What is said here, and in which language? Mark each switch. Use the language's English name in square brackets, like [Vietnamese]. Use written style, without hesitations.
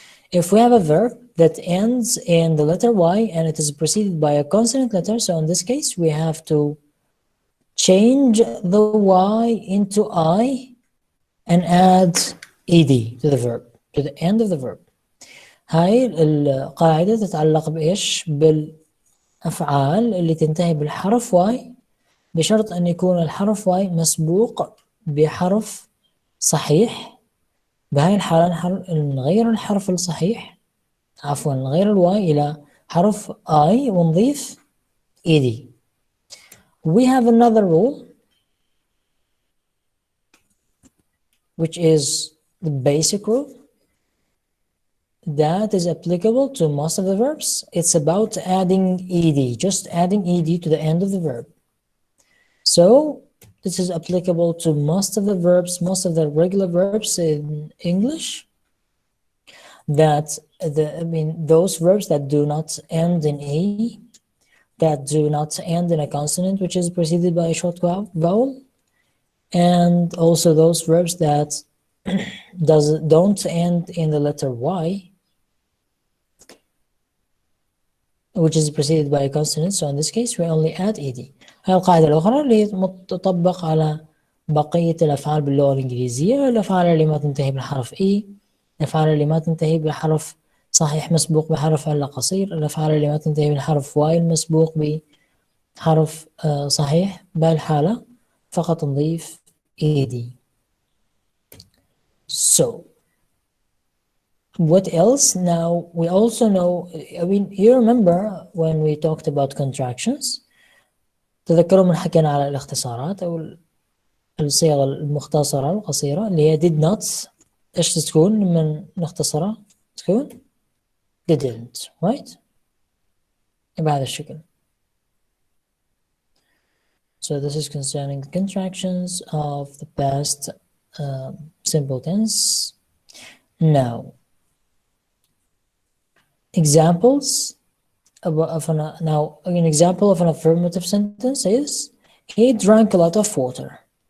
[English] If we have a verb that ends in the letter Y and it is preceded by a consonant letter, so in this case we have to change the Y into I and add ed to the verb, to the end of the verb. [Arabic] هاي القاعدة تتعلق بإيش؟ بالأفعال اللي تنتهي بالحرف Y بشرط أن يكون الحرف Y مسبوق بحرف صحيح. بهاي الحالة نغير الحرف الصحيح، عفوا نغير الواي إلى حرف I ونضيف ed. [English] We have another rule which is the basic rule that is applicable to most of the verbs. It's about adding ed, just adding ed to the end of the verb. So this is applicable to most of the verbs, most of the regular verbs in English, that those verbs that do not end in a, that do not end in a consonant which is preceded by a short vowel, and also those verbs that don't end in the letter Y which is preceded by a consonant. So in this case we only add ed. [Arabic] هاي القاعدة الأخرى اللي تطبق على بقية الأفعال باللغة الإنجليزية، الأفعال اللي ما تنتهي بالحرف E، الأفعال اللي ما تنتهي بحرف صحيح مسبوق بحرف علة قصير، الأفعال اللي ما تنتهي بالحرف Y المسبوق بحرف صحيح، بهالحالة فقط نضيف ed. [English] So what else? Now we also know, you remember when we talked about contractions, [Arabic] تذكروا من حكينا على الاختصارات أو الصيغة المختصرة القصيرة اللي هي did not. إيش تكون من نختصرها؟ تكون didn't, right؟ بهذا الشكل. [English] So this is concerning the contractions of the past simple tense. Now, examples now an example of an affirmative sentence is he drank a lot of water.